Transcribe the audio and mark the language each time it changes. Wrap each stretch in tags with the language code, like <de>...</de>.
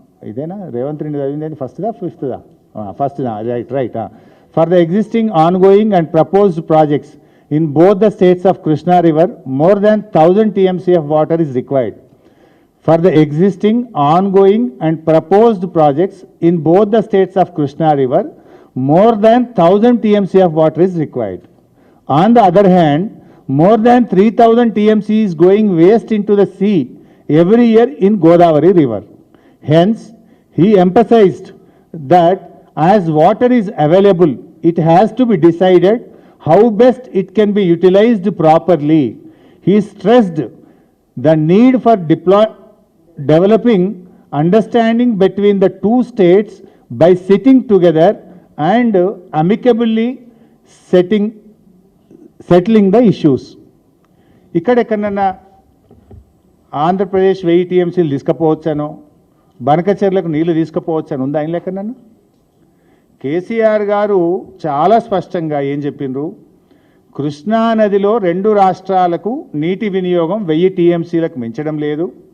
<te>ఇదేనా రేవంత్ రెడ్డి చదివింది ఫస్ట్దా ఫిఫ్త్దా? ఫస్ట్దా, right.</te> <en>For the existing ongoing and proposed projects in both the states of Krishna River, more than 1000 TMC of water is required. For the existing, ongoing and proposed projects in both the states of Krishna River, more than 1000 TMC of water is required. On the other hand, more than 3000 TMC is going waste into the sea every year in Godavari River. Hence, he emphasized that as water is available, it has to be decided how best it can be utilized properly. He stressed the need for developing understanding between the two states by sitting together and amicably settling the issues.</en> <te>ఇక్కడెక్కడన్నా Andhra Pradesh 1000 టీఎంసీలు తీసుకుపోవచ్చానో బనకచెర్లకు నీళ్లు తీసుకుపోవచ్చని ఉందా ఆయన లెక్కనన్నా? కేసీఆర్ గారు చాలా స్పష్టంగా ఏం చెప్పిండ్రు, కృష్ణా నదిలో 2 రాష్ట్రాలకు నీటి వినియోగం 1000 టీఎంసీలకు మించడం లేదు.</te>